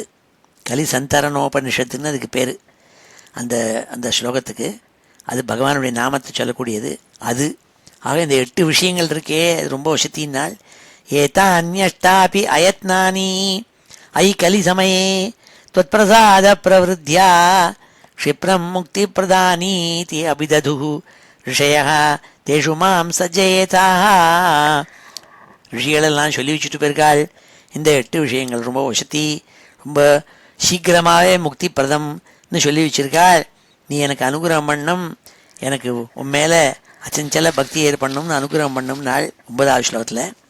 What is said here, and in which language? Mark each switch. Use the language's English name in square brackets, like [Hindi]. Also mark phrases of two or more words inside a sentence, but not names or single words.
[Tamil] கலி சந்தரணோபனிஷத்துன்னு அதுக்கு பேர். அந்த ஸ்லோகத்துக்கு அது பகவானுடைய நாமத்தை சொல்லக்கூடியது அது. ஆக இந்த 8 விஷயங்கள் இருக்கே, அது ரொம்ப வசத்தினால். [Sanskrit] एता अन्यष्टापि अयत्नानि ऐ कलि समये त्वत्प्रसाद प्रवृद्ध्या क्षिप्रं मुक्ति प्रदानीति अभिदधुः ऋषयः तेषु मां सज्जयेताः. [Tamil] ரிஷிகளெல்லாம் சொல்லி வச்சுட்டு போயிருக்காள். இந்த 8 விஷயங்கள் ரொம்ப வசதி, ரொம்ப சீக்கிரமாகவே முக்தி பிரதம்னு சொல்லி வச்சிருக்காள். நீ எனக்கு அனுகிரகம் பண்ணும், எனக்கு உன் மேலே அச்சஞ்சல பக்தி ஏற்படணும்னு அனுகிரகம் பண்ணும் நாள் 9வது ஸ்லோகத்தில்.